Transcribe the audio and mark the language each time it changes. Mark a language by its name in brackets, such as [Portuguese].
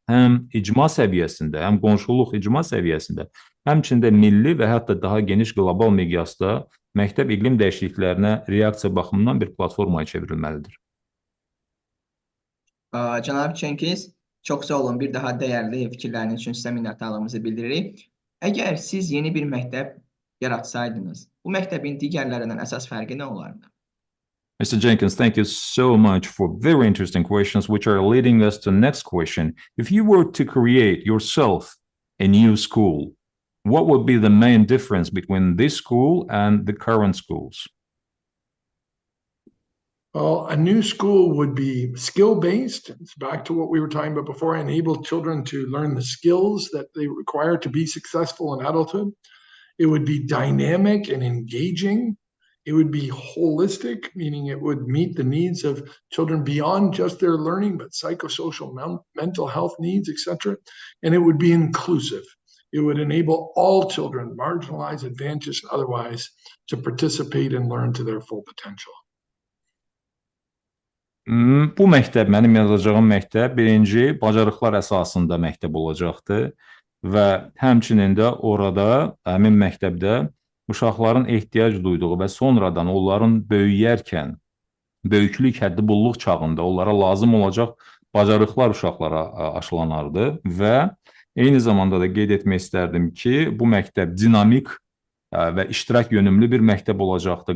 [Azerbaijani] Həm icma səviyyəsində, həm qonşuluq icma səviyyəsində, həmçində milli və hətta daha geniş qlobal miqyasda məktəb iqlim dəyişikliklərinə reaksiya baxımından bir platformaya çevrilməlidir. Cənab Cenkins, çox sağ olun. Bir daha dəyərli fikirləriniz üçün sizə minnətdarlığımızı bildiririk. Əgər siz yeni bir məktəb yaratsaydınız, bu məktəbin digərlərindən əsas fərqi nə olardı? [English] Mr. Jenkins, thank you so much for very interesting questions, which are leading us to the next question. If you were to create yourself a new school, what would be the main difference between this school and the current schools? Well, a new school would be skill-based. It's back to what we were talking about before, enable children to learn the skills that they require to be successful in adulthood. It would be dynamic and engaging. It would be holistic, meaning it would meet the needs of children beyond just their learning, but psychosocial, mental health needs, etc. And it would be inclusive. It would enable all children, marginalized, advantaged, and otherwise, to participate and learn to their full potential. [Azerbaijani] Bu məktəb, mənim yazacağım məktəb birinci bacarıqlar əsasında məktəb olacaqdı və həmçinin də orada, həmin məktəbdə uşaqların ehtiyac duyduğu və sonradan onların böyüyərkən, böyüklük həddi bulluq çağında onlara lazım olacaq bacarıqlar uşaqlara aşılanardı və eyni zamanda da qeyd etmək istərdim ki, bu məktəb dinamik və iştirak yönümlü bir məktəb olacaqdı.